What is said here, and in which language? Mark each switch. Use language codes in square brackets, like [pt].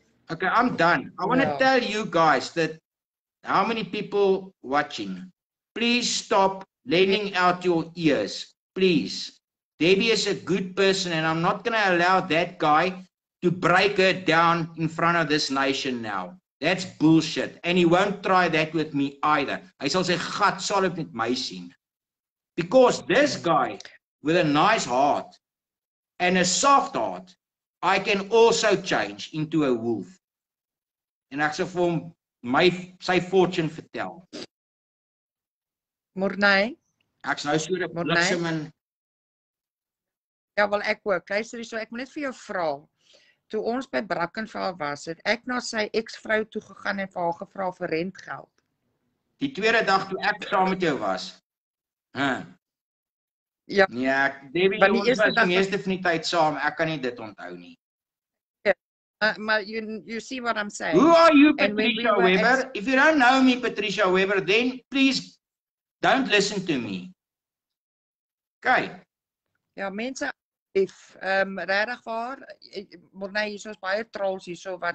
[en] Okay, I'm done. I want to tell you guys that how many people watching, please stop lending out your ears. Please. Debbie is a good person, and I'm not going to allow that guy to break her down in front of this nation now. That's bullshit. And he won't try that with me either. [af] Hy sal sy gat solid met my sien. [en] Because this guy with a nice heart and a soft heart, I can also change into a wolf. [af] En ek sal vir hom sy fortune vertel. Mornay? Ek's nou so 'n bliksem in. Ja, wel ek ook. Luister hierso, ek moet net vir jou vra. Toe ons by Brackenfell was, het ek na sy ex-vrou toe gegaan en vir haar gevra vir rentgeld. Die tweede dag toe ek saam met jou was. Ja. Nee, Debbie, ons was die meeste van die tyd saam. Ek kan nie dit onthou nie. [en] Maar you see what I'm saying? Who are you, Patricia Weber? If you don't know me, Patricia Weber, then please don't listen to me. Okay. [af] Ja, mense, regtig waar, maar nee, hier is baie trolls hier so wat...